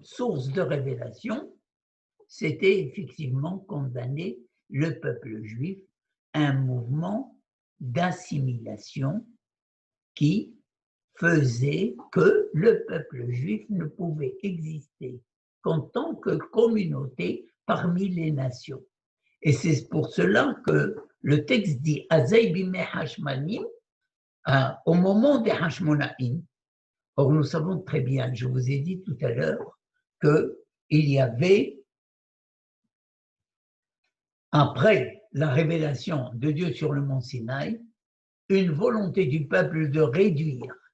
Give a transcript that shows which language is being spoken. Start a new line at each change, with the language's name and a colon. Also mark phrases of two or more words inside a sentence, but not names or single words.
French: source de révélation, c'était effectivement condamner le peuple juif à un mouvement d'assimilation qui faisait que le peuple juif ne pouvait exister qu'en tant que communauté parmi les nations. Et c'est pour cela que le texte dit «
Hebrew: אז בימי החשמונאים
French: » au moment des Hashmonaïm. Or, nous savons très bien, je vous ai dit tout à l'heure, qu'il y avait, après la révélation de Dieu sur le mont Sinaï, une volonté du peuple de réduire